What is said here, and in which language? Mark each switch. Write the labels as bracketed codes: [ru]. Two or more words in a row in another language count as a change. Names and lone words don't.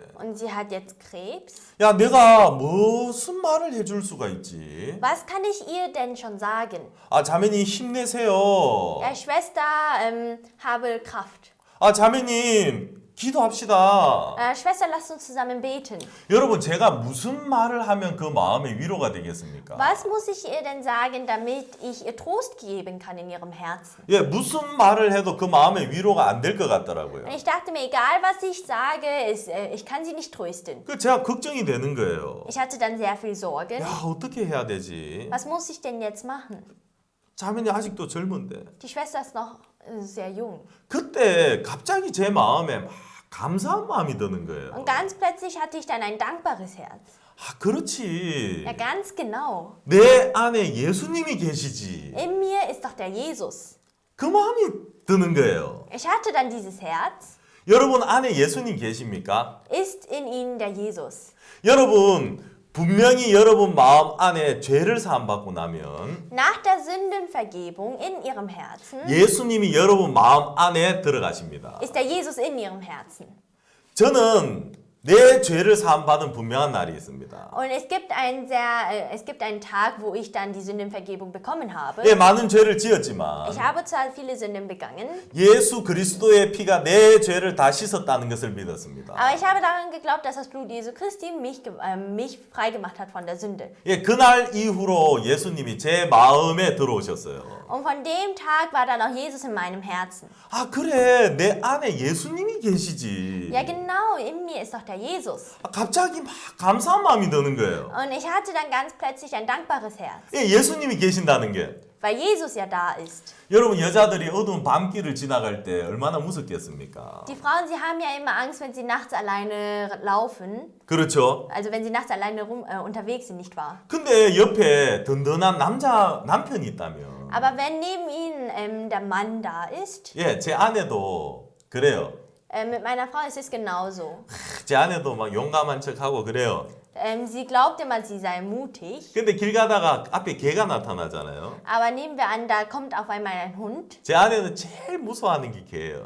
[de] Und sie hat jetzt Krebs. [ko] 야, 내가 무슨 말을 해줄 수가 있지? [de] Was kann ich ihr denn schon sagen? [ko] 자매님 힘내세요. [de] Ja, Schwester, habe Kraft. [ko] 자매님 기도합시다. [de] Schwester, lasst uns zusammen beten. [ko] 여러분 제가 무슨 말을 하면 그 마음의 위로가 되겠습니까? [de] Was muss ich ihr denn sagen, damit ich ihr Trost geben kann in ihrem Herzen? [ko] 예, 무슨 말을 해도 그 마음의 위로가 안 될 것 같더라고요. [de] Und ich dachte mir, egal was ich sage, ich kann sie nicht trösten. [ko] 그 제가 걱정이 되는 거예요. [de] Ich hatte dann sehr viel Sorgen. [ko] 야, 어떻게 해야 되지? [de] Was muss ich denn jetzt machen? [ko] 자매는 아직도 젊은데. [de] Die Schwester ist noch sehr jung. [ko] 그때 갑자기 제 마음에 막 감사한 마음이 드는 거예요. [de] Und ganz plötzlich hatte ich dann ein dankbares Herz. [ko] 아, 그렇지. [de] Ja, ganz genau. [ko] 내 안에 예수님이 계시지. [de] In mir ist doch der Jesus. [ko] 그 마음이 드는 거예요. [de] Ich hatte dann dieses Herz. [ko] 여러분 안에 예수님 계십니까? [de] Ist in ihnen der Jesus. [ko] 여러분 분명히 여러분 마음 안에 죄를 사함받고 나면 [de] Nach der Sündenvergebung in ihrem Herzen [ko] 예수님이 여러분 마음 안에 들어가십니다. [de] ist der Jesus in ihrem Herzen. [ko] 저는 내 죄를 사함받은 분명한 날이 있습니다. [de] Und es gibt einen Tag, wo ich dann die Sündenvergebung bekommen habe. [ko] 예, 많은 죄를 지었지만 [de] Ich habe zwar viele Sünden begangen, [ko] 예수 그리스도의 피가 내 죄를 다 씻었다는 것을 믿었습니다. [de] aber ich habe daran geglaubt, dass das Blut Jesu Christi mich freigemacht hat von der Sünde. [ko] 예, 그날 이후로 예수님이 제 마음에 들어오셨어요. [de] Und von dem Tag war dann auch Jesus in meinem Herzen. [ko] 아, 그래. 내 안에 예수님이 계시지. [de] Ja, genau, in mir ist doch der Jesus. [ko] 아, 갑자기 막 감사한 마음이 드는 거예요. [de] Und ich hatte dann ganz plötzlich ein dankbares Herz, [ko] 예, 예수님이 계신다는 게. [de] weil Jesus ja da ist. [ko] 여러분 여자들이 어두운 밤길을 지나갈 때 얼마나 무섭겠습니까? [de] Die Frauen, sie haben ja immer Angst, wenn sie nachts alleine laufen. [ko] 그렇죠. [de] Also wenn sie nachts alleine unterwegs sind, nicht wahr? [ko] 근데 옆에 든든한 남편이 있다면 [de] Aber wenn neben ihnen der Mann da ist, [ko] 예, 제 아내도 그래요. [de] mit meiner Frau ist es genauso. [ko] 제 아내도 막 용감한 척하고 그래요. [de] Sie glaubt immer, sie sei mutig. [ko] 근데 길 가다가 앞에 개가 나타나잖아요. [de] Aber nehmen wir an, da kommt auf einmal ein Hund. [ko] 제 아내는 제일 무서워하는 게 개예요.